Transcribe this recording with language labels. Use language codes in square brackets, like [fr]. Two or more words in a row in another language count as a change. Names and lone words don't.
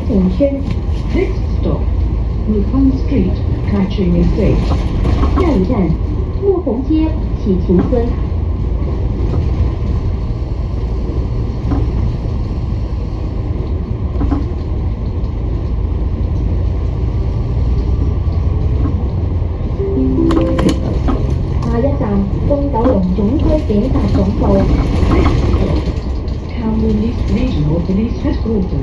[en] 轩。 Next stop, Mukang Street, Kaiching Estate. [yue] 下一站，莫红街启晴村。下一站，東九龍總區警察總部。 [en] Kowloon East Regional Police Headquarters.